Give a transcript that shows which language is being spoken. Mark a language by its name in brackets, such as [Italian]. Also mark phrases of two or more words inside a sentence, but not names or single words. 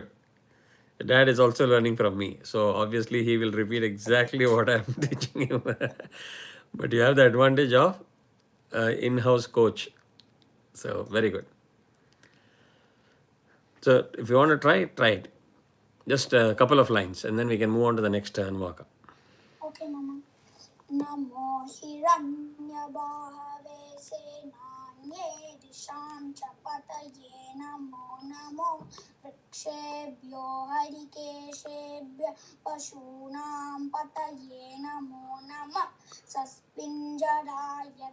[English] Dad is also learning from me. So obviously he will repeat exactly what I'm teaching him. But you have the advantage of in-house coach. So very good. So if you want to try, try it. Just a couple of lines and then we can move on to the next Anvaka. Okay, Mama. [Sanskrit] Namo Hiranyabhave Senhanye Dishan Chapataye Namo Namo Vrikshebhyo Harikeshebhya Pashunam Pataye Namo Namah Saspinjaraya